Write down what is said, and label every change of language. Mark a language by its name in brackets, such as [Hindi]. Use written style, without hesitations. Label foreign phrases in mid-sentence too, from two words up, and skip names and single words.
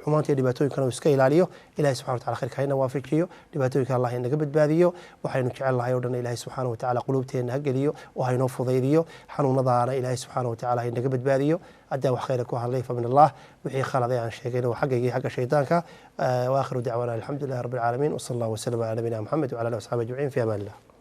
[Somali] iyo dhibaatooyinkan uu iska ilaaliyo ilaahay [Arabic] سبحانه وتعالى [Somali] khayrka hayna waafajiyo dhibaatooyinka Allah inaga badbaadiyo waxaynu jecel lahay oo dhan ilaahay [Arabic] سبحانه وتعالى [Somali] quluubteena ha geliyo oo haynoo fudaydiyo xanuunadaana ilaahay [Arabic] سبحانه وتعالى [Somali] inaga badbaadiyo hadda wax khayr ku hadlay [Arabic] فمن الله [Somali] wixii khaladay aan sheegayna waa xaggayga xagga shaydaanka [Arabic] وآخر دعوانا الحمد لله رب العالمين وصلى الله وسلم على نبينا محمد وعلى آله وصحبه أجمعين في أمان الله